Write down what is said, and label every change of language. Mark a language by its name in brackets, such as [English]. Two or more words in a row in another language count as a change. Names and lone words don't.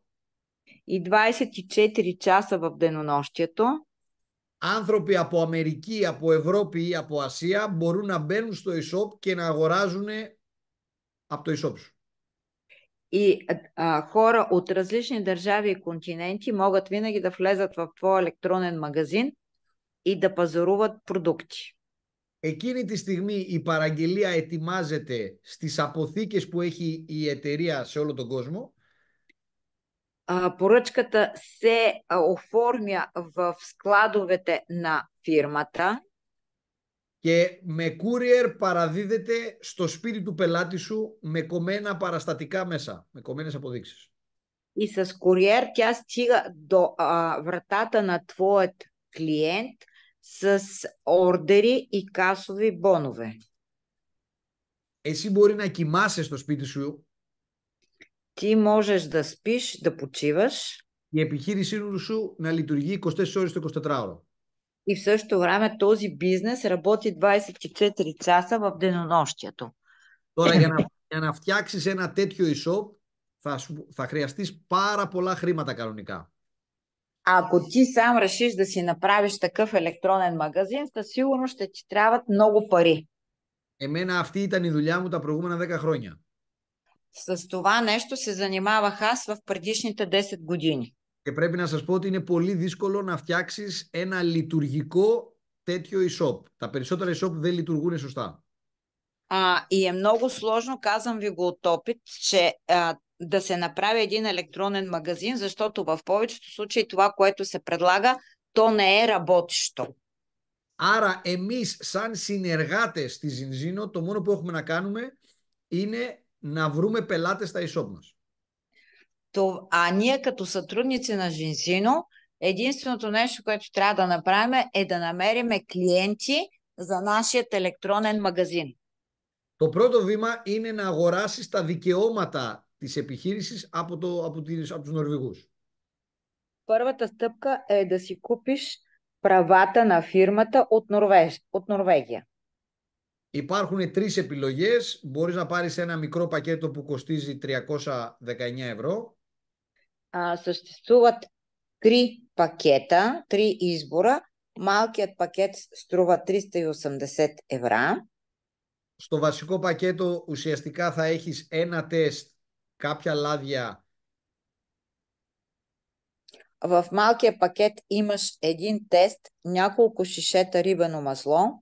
[Bulgarian] и 24 часа в денонощието [Greek] άνθρωποι από Αμερική, από Ευρώπη ή από Ασία μπορούν να μπαίνουν στο e-shop και να αγοράζουν από το e-shop σου. [Bulgarian] И хора от различни държави и континенти могат винаги да влезат в твой електронен магазин и да пазаруват продукти. [Greek] Εκείνη τη στιγμή η παραγγελία ετοιμάζεται στις αποθήκες που έχει η εταιρεία σε όλο τον κόσμο. [Bulgarian] Поръчката се оформя в складовете на фирмата. [Greek] Και με courier παραδίδεται στο σπίτι του πελάτη σου με κομμένα παραστατικά μέσα, με κομμένες αποδείξεις. [Bulgarian] И с куриер тя стига до вратата на твоят клиент с ордери и касови бонове. [Greek] Εσύ μπορεί να κοιμάσαι στο σπίτι σου. [Bulgarian] Ти можеш да спиш, да почиваш. [Greek] Η επιχείρησή σου να λειτουργεί 24 ώρες το 24ωρο. [Bulgarian] И в същото време този бизнес работи 24 часа в денонощието. [Greek] Τώρα για να φτιάξεις ένα τέτοιο e-shop θα χρειαστείς πάρα πολλά χρήματα κανονικά. [Bulgarian] Ако ти сам решиш да си направиш такъв електронен магазин, със сигурност ще ти трябват много пари. [Greek] Εμένα αυτή ήταν η δουλειά μου τα προηγούμενα 10 χρόνια. [Bulgarian] С това нещо се занимавах аз в предишните 10 години. [Greek] Και πρέπει να σας πω ότι είναι πολύ δύσκολο να φτιάξεις ένα λειτουργικό τέτοιο e-shop. Τα περισσότερα e-shop δεν λειτουργούν σωστά. [Bulgarian] И е много сложно, казвам ви го от опит, че да се направи един електронен магазин, защото в повечето случаи това, което се предлага, то не е работещо. [Greek] Άρα εμείς σαν συνεργάτες στη Zinzino το μόνο που έχουμε να κάνουμε είναι να βρούμε πελάτες στα e-shop μας. [Bulgarian] Ние като сътрудници на Жинзино, единственото нещо, което трябва да направим е да намерим клиенти за нашия електронен магазин. [Greek] Το πρώτο βήμα είναι να αγοράσεις τα δικαιώματα της επιχείρησης από τους Νορβηγούς. [Bulgarian] Първата стъпка е да си купиш правата на фирмата от Норвегия. [Greek] Υπάρχουν τρεις επιλογές. Μπορείς να πάρεις ένα μικρό πακέτο που κοστίζει 319 ευρώ. [Bulgarian] Съществуват три пакета, три избора. Малкият пакет струва 380 евро. [Greek] Στο βασικό πακέτο ουσιαστικά θα έχεις ένα τεστ, κάποια λάδια. [Bulgarian] В малкия пакет имаш един тест, няколко шишета рибено масло.